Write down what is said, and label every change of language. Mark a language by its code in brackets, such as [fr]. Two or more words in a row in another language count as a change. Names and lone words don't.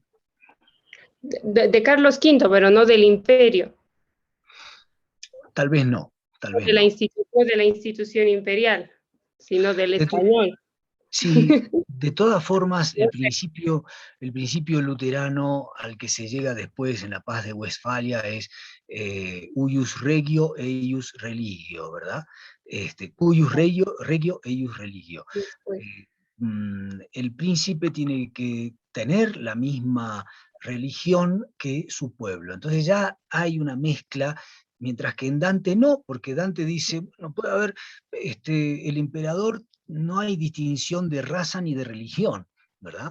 [es] De Carlos V, pero no del imperio, Tal vez no, tal vez no. de la institución imperial, sino del De to- español. Sí, de todas formas, No sé. el principio luterano al que se llega después en la paz de Westfalia es [la] uius regio eius religio, [es] ¿verdad? [la] Cuius regio eius religio. [es] Después. El príncipe tiene que tener la misma religión que su pueblo. Entonces ya hay una mezcla, mientras que en Dante no, porque Dante dice, bueno, puede haber, el emperador, no hay distinción de raza ni de religión, ¿verdad?